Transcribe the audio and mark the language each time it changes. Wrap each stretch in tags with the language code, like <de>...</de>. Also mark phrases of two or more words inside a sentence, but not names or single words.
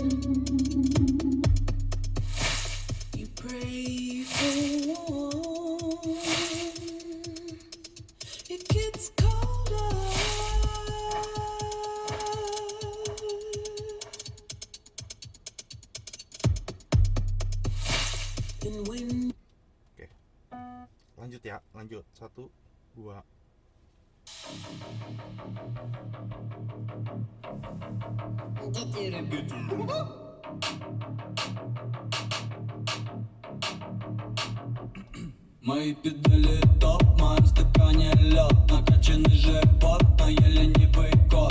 <en>You pray for warmth, it gets colder. And when</en> <id>Oke. Lanjut ya, lanjut. 1, 2.</id> <ru>мои педали топ, в моем стакане лед, накачанный живот, но я ленивый кот.</ru>